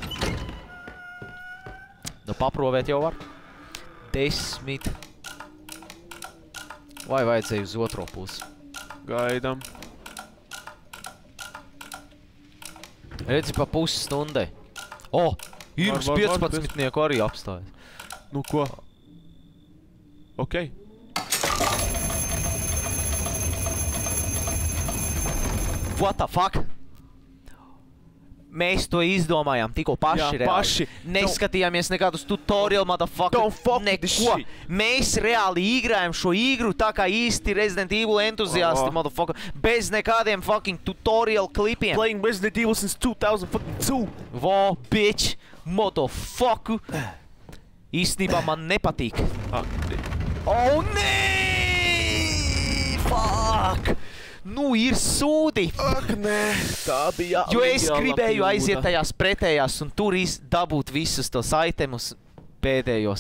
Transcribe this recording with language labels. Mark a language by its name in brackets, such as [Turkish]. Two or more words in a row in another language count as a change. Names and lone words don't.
[Latvian] Nu, paprovēt jau var. 10. Vai vajadzēja uz otro pusi? Gaidam. Redzi, pa pusstundai. Ir uz 15 arī apstājas. Nu ko? Ok. [English] What the fuck? [Latvian] Mēs to izdomājām tikko paši reāli. Paši. Neskatījāmies nekādus [English] tutorial, motherfucker. Don't fuck with this shit. [Latvian] Mēs reāli īgrājam šo īgru tā kā īsti Resident Evil entuziasti, motherfucker. Bez nekādiem [English] fucking tutorial [Latvian] klipiem. [English] Playing Resident Evil since 2002. Vo, bitch, motherfucker. [Latvian] Īstenībā man nepatīk. Nē! Fuck! Nu, ir sūdi. Nē, tā bija Jo es gribēju aiziet tajās pretējās un tur dabūt visus tos itemus pēdējos.